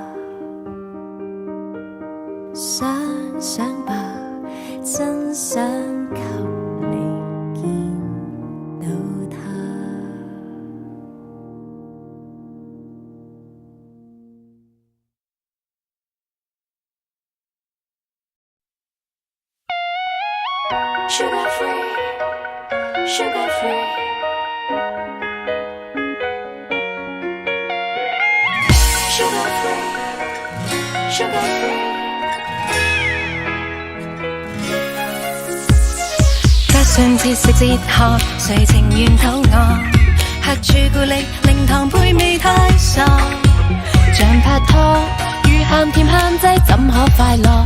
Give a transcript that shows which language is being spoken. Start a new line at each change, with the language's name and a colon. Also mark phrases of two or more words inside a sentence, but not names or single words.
Cantonese: 想吧，真想給你見到他。
English: Sugar free, sugar free, sugar free, sugar free。
Cantonese: 上次食哲學，誰情願肚餓？吃朱古力，零糖配味太傻。像拍拖，如鹹甜限制，怎可快樂？